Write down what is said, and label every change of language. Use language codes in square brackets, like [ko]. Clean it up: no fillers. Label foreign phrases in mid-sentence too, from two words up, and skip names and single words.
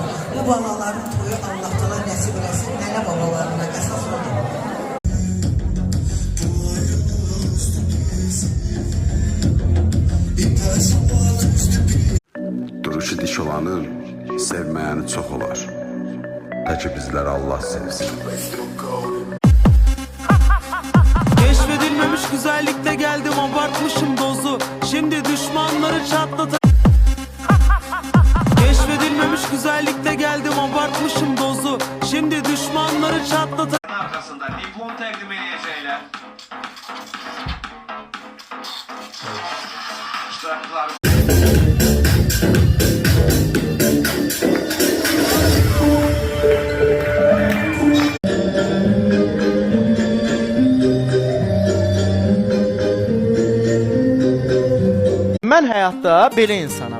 [az] Bu balaların toyu Allah təala nəsib eləsin, nənə babalarına əsas odur. Duruşu dik olanın sevməyəni çox olar. Təki bizləri Allah sevsin. [tr] Keşfedilmemiş güzellikte geldim, abartmışım dozu. Şimdi düşmanları çatlatır. Keşfedilmemiş güzellikte geldim, abartmışım dozu. Şimdi düşmanları çatlatır. [az] Arkasında diplom təqdim edəcəklər. İştirakçılar Mən həyatda belə insanam.